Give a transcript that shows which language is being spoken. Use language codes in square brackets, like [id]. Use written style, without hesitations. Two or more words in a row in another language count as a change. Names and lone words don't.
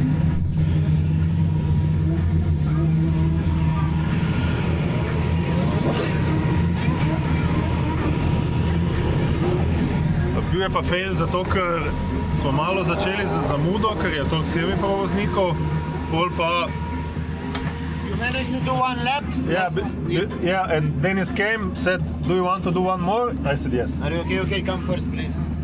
[sl] Bil je pa fail zato, ker smo malo začeli z zamudo, ker je toliko semi-provoznikov, pol pa... [en] You managed to do one lap? Yeah, and Dennis came, said, do you want to do one more? I said yes. Are you okay? Okay, come first, please.